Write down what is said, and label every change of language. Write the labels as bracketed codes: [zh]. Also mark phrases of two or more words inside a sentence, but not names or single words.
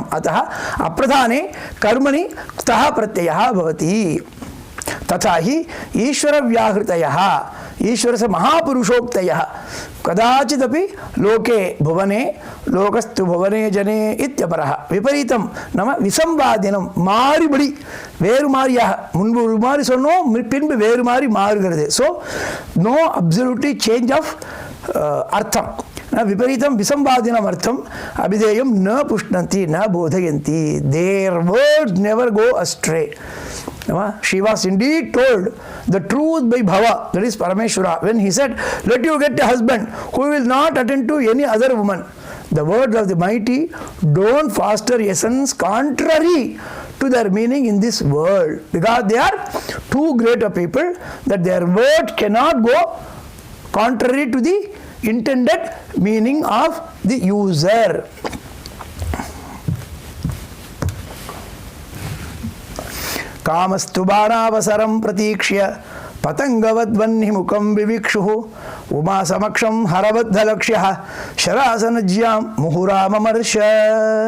[sa] अतः अप्रधाने कर्मणि क्तः प्रत्ययः भवति। तथा हि ईश्वरव्याहृतयः ईश्वरस्य महापुरुषोक्तयः कदाचिदपि लोके भुवने लोकस्तु भुवने जने इत्यपरः। विपरीतं नाम विसंवादिनं [ta] மாறுபடி வேறு மாறியாக முன்பு ஒரு மாதிரி சொன்னோம் பின்பு வேறு மாதிரி மாறுகிறது. [en] so no absolutely change of அர்த்தம். [sa] विपरीतं विसंवादिनम् अर्थम् अभिधेयं न पुष्णन्ति न बोधयन्ति. [en] Their words never go astray. She was indeed told the truth by Bhava, that is Parameshwara, when he said, let you get a husband who will not attend to any other woman. The words of the mighty don't foster essence contrary to their meaning in this world, because they are too great a people that their word cannot go contrary to the intended meaning of the user. [sa] कामस्तु बाणावसरं प्रतीक्ष्य पतंगवद्वह्निमुखं विविक्षुः उमा समक्षं हरबद्धलक्ष्यः शरासनज्यां मुहुराममर्ष.